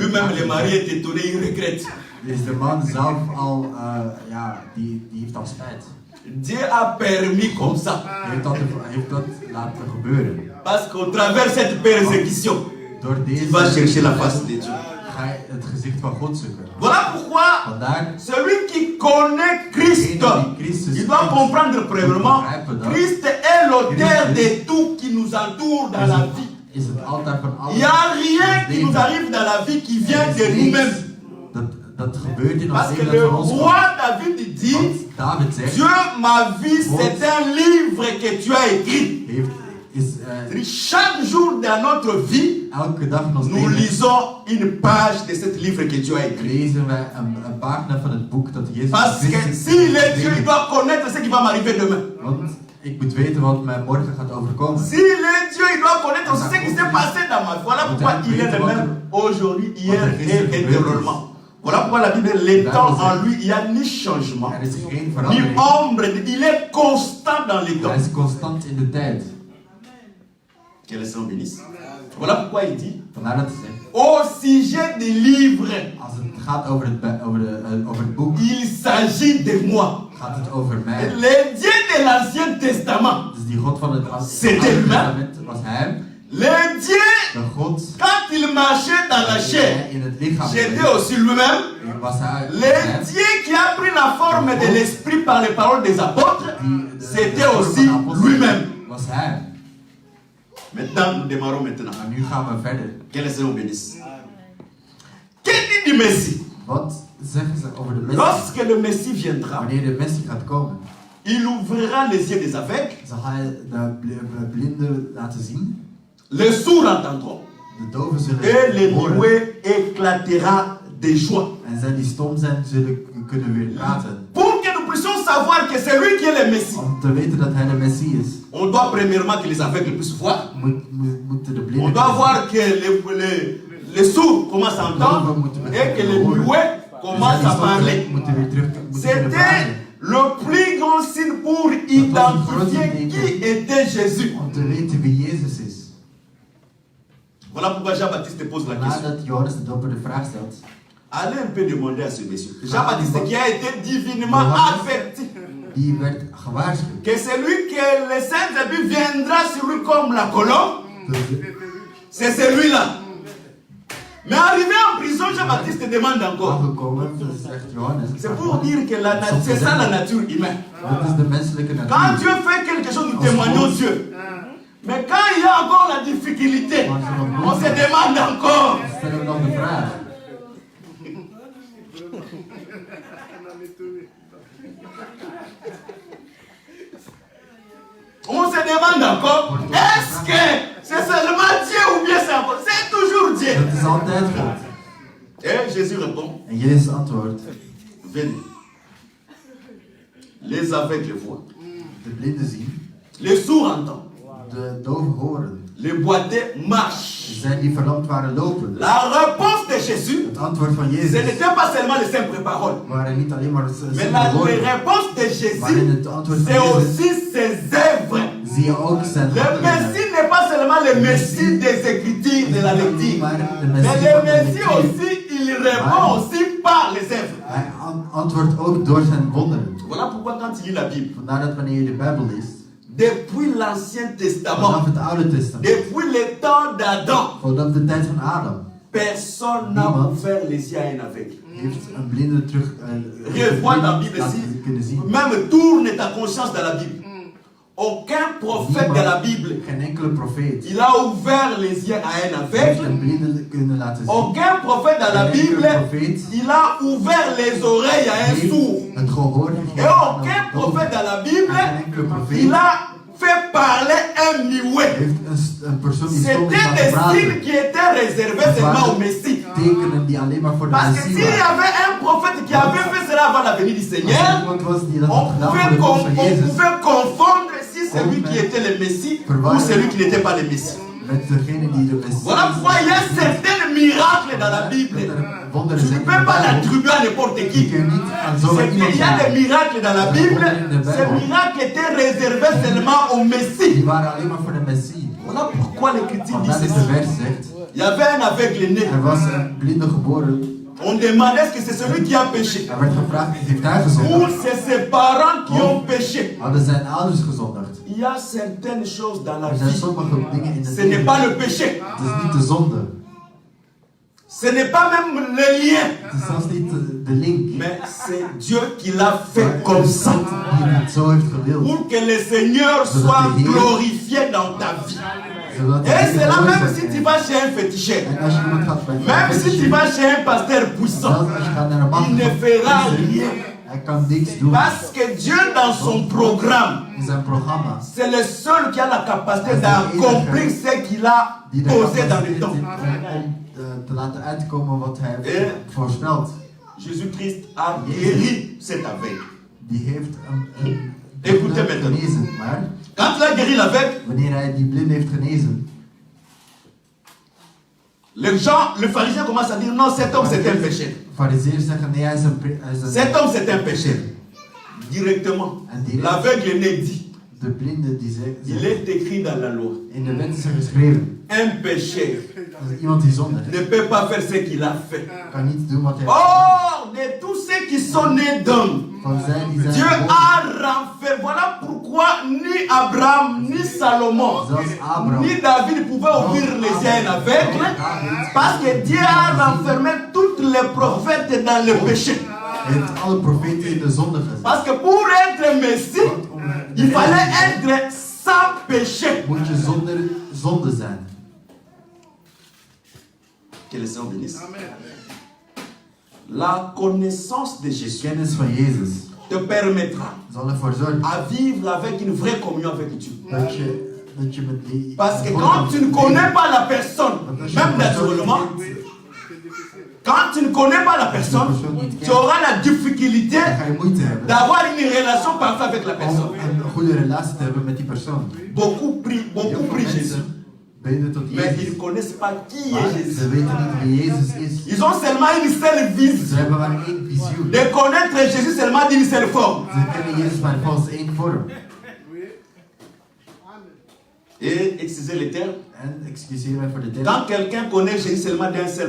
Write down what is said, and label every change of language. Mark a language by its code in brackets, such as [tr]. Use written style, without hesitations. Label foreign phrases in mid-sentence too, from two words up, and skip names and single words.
[fr] lui-même le mari est étonné, il regrette. [nl] Dus de man zelf al, die heeft al spijt. [fr] Dieu a permis comme ça. [nl] Hij heeft dat laten gebeuren. [fr] Parce qu'au travers cette persécution, [nl] Door [fr] tu [nl] deze [fr] vas chercher la face de Dieu. [nl] ga je het gezicht van God zoeken. [fr] Voilà pourquoi [nl] Vandaar, [fr] celui qui connaît Christ, il doit comprendre premièrement, Christ est l'auteur de tout qui nous entoure dans la vie. [nl] is het altaar van alles. [fr] Il n'y a rien qui nous arrive dans la vie qui vient de nous-mêmes. [nl] Dat gebeurt in ons [fr] Parce que [nl] leven [fr] le [nl] dat van ons [fr] roi [nl] komt. [fr] David dit, [nl] Want David zegt, [fr] Dieu, ma vie, c'est un livre que tu as écrit. Chaque jour dans notre vie, [nl] elke dag in ons [fr] nous [nl] leven [fr] lisons une page de ce livre que Dieu a écrit. [nl] lezen wij een pagina van het boek dat Jezus [fr] Parce que s'il est Dieu, il doit connaître ce qui va m'arriver demain. [nl] Want ik moet weten wat mij morgen gaat overkomen. [fr] S'il est Dieu, il doit connaître aussi ce qui s'est passé dans ma vie. Voilà pourquoi il est le même aujourd'hui, hier et éternellement. Voilà pourquoi la Bible, l'étant en lui, il n'y a ni changement, [nl] Er is geen [fr] ni [nl] verandering. [fr] ombre, il est constant dans les temps. [nl] Hij is constant in de tijd. [fr] Que le Seigneur bénisse. Voilà pourquoi il dit, [nl] Vandaar dat hij zegt, [fr] au sujet des livres, [nl] als het gaat over het boek, [fr] il s'agit de moi. [nl] gaat het over mij. [fr] Le Dieu de l'Ancien Testament, [nl] Dus die God van het Oude [fr] C'était [nl] Testament was hij. [fr] le Dieu, [nl] De God [fr] quand il marchait dans la chair, [nl] die in het lichaam [fr] j'étais [nl] was, [fr] aussi lui-même. [nl] was hij. [fr] Le Dieu qui a pris la forme de l'esprit par les paroles des apôtres, c'était aussi lui-même. [nl] Was hij. [fr] Maintenant, nous démarrons maintenant. [nl] Maar nu gaan we verder. [fr] Que le Seigneur bénisse. Qu'est-ce dit du Messie? [nl] Wat zeggen ze over de Messie? [fr] Lorsque le Messie viendra, [nl] Wanneer de Messie gaat komen, [fr] il ouvrira les yeux des aveugles, [nl] zal hij de blinden laten zien, [fr] les sourds entendront, [nl] de doven [fr] et les [nl] zullen horen, [fr] muets éclatera de joie. [nl] en zij die stom zijn zullen kunnen weer praten. [fr] Pour que nous puissions savoir que c'est lui qui est le Messie, [nl] Om te weten dat hij de Messie is, [fr] on doit premièrement que les aveugles puissent voir. [nl] moeten de [fr] On [nl] blinden [fr] doit voir que les sourds commencent à entendre et que les muets commencent à parler. [nl] moeten weer terug moeten kunnen [fr] C'était [nl] praten. [fr] le plus grand signe pour identifier qui était Jésus. [nl] Om te weten wie Jezus is. [fr] Voilà pourquoi Jean-Baptiste pose la question. [nl] Nadat Johannes de Doper de vraag stelt, [fr] Allez un peu demander à ce monsieur. Jean-Baptiste qui a été divinement averti [nl] die werd gewaarschuwd. [fr] que celui que le Saint-Esprit viendra sur lui comme la colombe, [nl] Dus [fr] c'est celui-là. Mais arrivé en prison, Jean-Baptiste demande encore. [nl] Aangekomen, zegt Johannes. [fr] C'est pour dire que c'est ça la nature humaine. [nl] Dat is de menselijke [fr] Quand [nl] natuur. [fr] Dieu fait quelque chose, nous témoignons Dieu. Mais quand il y a encore la difficulté, on se demande encore. [nl] Stellen we dan de vraag. [fr] On se demande encore, est-ce que c'est seulement Dieu ou bien c'est encore? C'est toujours Dieu. [nl] Dat is altijd God. [fr] Et Jésus répond, [nl] En Jezus antwoordt. [fr] venez. Les aveugles voient, [nl] De blinden zien. [fr] les sourds entendent, [nl] De doven horen. [fr] les boiteux marchent. [nl] Zij die verlamd waren lopen. [fr] La réponse de Jésus, [nl] Het antwoord van [fr] ce [nl] Jezus [fr] n'était pas seulement les simples paroles, [nl] waren niet alleen maar [fr] mais [nl] simpele [fr] la [nl] woorden. [fr] réponse de [nl] Maar in [fr] Jésus, [nl] het antwoord [fr] c'est [nl] van Jezus [fr] aussi ses œuvres. [nl] zie je ook zijn [fr] Le [nl] handelingen. [fr] Messie n'est pas seulement le Messie des Écritures, de la lecture, [nl] Maar de [fr] mais [nl] Messie [fr] le [nl] van de [fr] Messie [nl] lectuur. [fr] aussi, il répond aussi par les œuvres. [nl] Hij antwoordt ook door zijn wonderen. [fr] Voilà pourquoi quand tu lis la Bible, [nl] Vandaar dat wanneer je de Bijbel leest, [fr] depuis l'Ancien [nl] vanaf [fr] Testament, [nl] het Oude Testament, [fr] depuis le temps d'Adam, [nl] vanaf de tijd van Adam, [fr] personne n'a [nl] Niemand. [fr] ouvert les yeux à un aveugle. [nl] heeft een blinde terug [fr] Revois la Bible [nl] laten kunnen [fr] ici. [nl] zien. [fr] Même tourne ta conscience dans la Bible. Aucun prophète de la Bible, [nl] Geen enkele profeet [fr] il a ouvert les yeux à un [nl] heeft een [fr] aveugle. [nl] blinde kunnen laten zien. [fr] Aucun prophète dans la [nl] Geen enkele [fr] Bible, [nl] profeet [fr] il a ouvert les oreilles à un [nl] heeft [fr] sourd. [nl] het gehoor [fr] Et [nl] gegeven aan [fr] aucun [nl] een [fr] prophète [nl] dove. [fr] dans la Bible, [nl] Geen enkele profeet [fr] il a fait parler un muet. [nl] heeft een persoon die stom is [fr] C'était [nl] laten [fr] des signes [nl] praten. [fr] qui étaient réservés seulement au Messie. [nl] Tekenen die alleen maar voor de [fr] Parce que [nl] Messie [fr] s'il y [nl] waren. [fr] avait un prophète qui avait fait cela avant la venue du [nl] Als er [fr] Seigneur, [nl] iemand was die dat [fr] on [nl] had gedaan voor de komst van [fr] on [nl] Jezus, [fr] pouvait confondre si celui qui était le Messie ou celui qui n'était pas le Messie. [nl] met degene die de Messie [fr] Voilà pourquoi il y a certains miracles dans la Bible. [nl] wonderen [fr] Tu [nl] zijn [fr] ne [nl] in [fr] peux [nl] de [fr] pas [nl] Bijbel. [fr] l'attribuer à n'importe [nl] Je [fr] qui. [nl] kunt niet aan zomaar [fr] C'est [nl] iemand [fr] qu'il y a des [nl] vragen. [fr] miracles dans la Bible. Ces miracles étaient réservés seulement au [nl] Die [fr] Messie. [nl] waren alleen maar voor de Messie. [fr] Voilà pourquoi l'Écriture dit [nl] Vandaar dat de [fr] ceci. [nl] vers zegt, [fr] Il y avait un aveugle né. [nl] er was een blinde geboren. [fr] On demandait est-ce que c'est celui qui a péché [nl] Er werd gevraagd, heeft hij [fr] ou [nl] gezondigd? [fr] c'est ses parents qui ont péché. [nl] Hadden zijn ouders gezondigd? [fr] Il y a certaines choses dans la [nl] Er zijn [fr] vie. [nl] sommige dingen in het [fr] Ce n'est [nl] leven. [fr] pas le péché. [nl] Het is niet de zonde. [fr] Ce n'est pas même le lien. [nl] Het is zelfs niet de link. [fr] Mais c'est Dieu qui l'a [nl] Maar [fr] fait [nl] het [fr] comme [nl] is [fr] ça. [nl] God die het zo heeft gewild. [fr] Pour que le Seigneur soit glorifié dans ta vie. [nl] Zodat de [fr] Et [nl] Heer [fr] c'est là [nl] gehoord [fr] même [nl] wordt. [fr] si tu vas chez un féticheur. [nl] En als je iemand gaat bij [fr] Même si tu vas chez un pasteur puissant. [nl] zelfs als je gaat naar een man [fr] Il ne fera rien. [nl] hij kan niks doen. [fr] Parce que Dieu dans son programme, [nl] In zijn programma. [fr] c'est le seul qui a la capacité d'accomplir ce qu'il a [nl] Die de [fr] posé dans le [nl] capaciteit [fr] temps. [nl] heeft om te laten uitkomen wat hij En- heeft voorspeld. [fr] Jésus-Christ a guéri cet aveugle. [nl] Die heeft een [fr] Écoutez maintenant. [nl] genezen. Maar [fr] Quand il a guéri l'aveugle, [nl] wanneer hij die blind heeft genezen, [fr] le pharisien commence à dire non, cet homme c'est un pécheur. [nl] farizeeërs zeggen nee, hij is een [fr] Cet homme c'est un pécheur. Directement, [nl] En direct. [fr] l'aveugle né dit, [nl] De blinde die [fr] il [nl] zegt, [fr] est écrit dans la loi, [nl] in de wet is er geschreven, [fr] un pécheur [nl] dat iemand die zonde heeft, [fr] ne peut pas faire ce qu'il a fait. [nl] kan niet doen wat hij [fr] Or, de tous ceux qui sont nés d'hommes, [nl] van zij die zijn [fr] Dieu [nl] geboren. [fr] a renfermé. Voilà pourquoi ni Abraham, ni Salomon, [nl] Zelfs Abraham, [fr] ni David pouvaient ouvrir les yeux à un aveugle, parce que Dieu a renfermé tous les prophètes dans le péché. [nl] heeft alle profeten in de zonde gezet. [fr] Parce que pour être Messie, il fallait être sans péché. [nl] Moet je zonder zonde zijn. [fr] Que le Seigneur bénisse. La connaissance de Jésus [nl] Kennis van Jezus [fr] te permettra [nl] zal ervoor zorgen [fr] à vivre avec une vraie communion avec Dieu. [nl] dat je met die... [fr] Parce que quand tu ne connais pas la personne, même naturellement, quand tu ne connais pas la personne, tu auras la difficulté [nl] Dan ga je moeite hebben [fr] d'avoir une relation parfaite avec la personne. [nl] om een goede relatie te hebben met die persoon. [fr] Beaucoup prient Jésus, [nl] Bidden tot [fr] mais ils [nl] Jezus. [fr] ne connaissent pas qui [nl] Maar [fr] est Jésus. [nl] ze weten niet wie Jezus is. [fr] Ils ont seulement une seule [nl] Ze [fr] vision. [nl] hebben maar één visioen. [fr] De connaître Jésus seulement d'une seule forme. [nl] Ze kennen Jezus maar volgens één vorm. [fr] Et excusez les termes, [nl] En excuseer mij voor de term. [fr] quand quelqu'un connaît Jésus seulement d'une seule